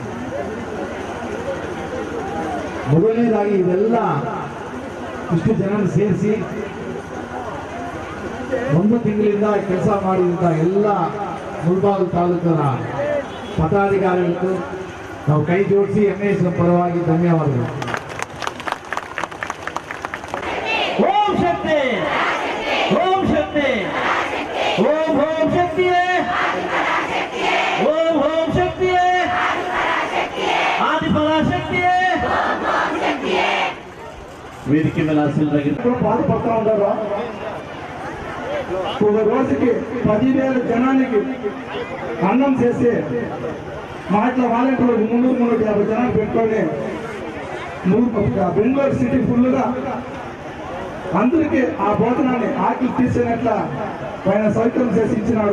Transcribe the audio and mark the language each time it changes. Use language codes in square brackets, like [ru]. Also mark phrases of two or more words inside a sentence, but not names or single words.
[kn] ಮೊದಲನೇದಾಗಿ ಇದೆಲ್ಲ ಇಷ್ಟು ಜನ ಸೇರಿಸಿ 1 ತಿಂಗಳಿಂದ ಕೆಲಸ ಮಾಡಿದಂಥ ಎಲ್ಲ ಮುಳಬಾಗಿಲು ತಾಲೂಕಿನ ಪದಾಧಿಕಾರಿಗಳಿಗೂ ನಾವು ಕೈ ಜೋಡಿಸಿ MSM ಪರವಾಗಿ ಧನ್ಯವಾದಗಳು. ಓಂ ಶಕ್ತಿ ಓಂ ಶಕ್ತಿ ಓಂ ಓಂ ಶಕ್ತಿಯೇ ಓಂ ಓಂ ಶಕ್ತಿಯೇ ಆದಿಪರಾಶಕ್ತಿಯೇ. [te] వేదిక మీద ఆశీర్వదించు బాధపడతా ఉంటారు. ఒక రోజుకి 10,000 జనానికి అన్నం చేసి మా ఇట్లా వాలంటీర్లు 350 జనాలు పెట్టుకొని బెంగళూరు సిటీ ఫుల్గా అందరికీ ఆ భోజనాన్ని ఆకలి తీసేనట్ల ఆయన సౌకర్యం చేసి ఇచ్చినాడు.